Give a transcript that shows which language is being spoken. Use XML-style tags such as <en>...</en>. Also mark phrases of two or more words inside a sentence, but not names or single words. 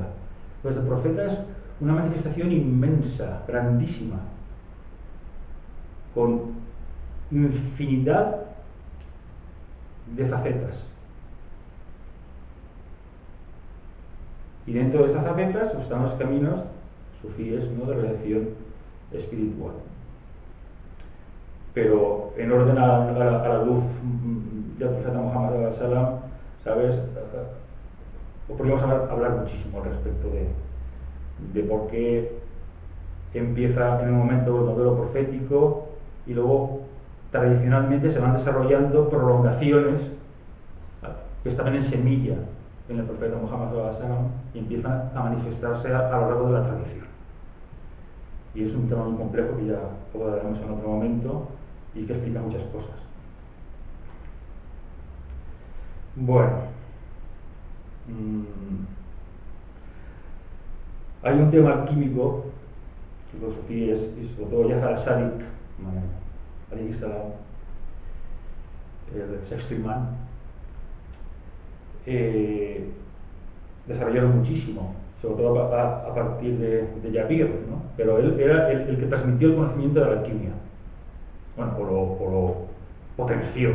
<es>Pues el profeta es una manifestación inmensa, grandísima, con infinidad de facetas. Y dentro de esas facetas están los caminos sufíes, ¿no?, de realización espiritual. Pero en orden a la luz del profeta Muhammad</es> <ar>صلى الله عليه وسلم,</ar> <es>¿sabes?, podríamos hablar muchísimo al respecto de por qué empieza en un momento el modelo profético y luego tradicionalmente se van desarrollando prolongaciones que estaban en semilla en el profeta Muhammad</es> <ar>صلى الله عليه وسلم</ar> <es>y empiezan a manifestarse a lo largo de la tradición. Y es un tema muy complejo que ya abordaremos en otro momento y que explica muchas cosas. Bueno, hay un tema alquímico que los sufíes, y sobre todo Jafar al-Sadiq</es> <ar>عليه السلام,</ar> <es>el sexto imán, desarrollaron muchísimo, sobre todo a partir de Jabir, ¿no? Pero él era el que transmitió el conocimiento de la alquimia. Bueno, o lo potenció.</es>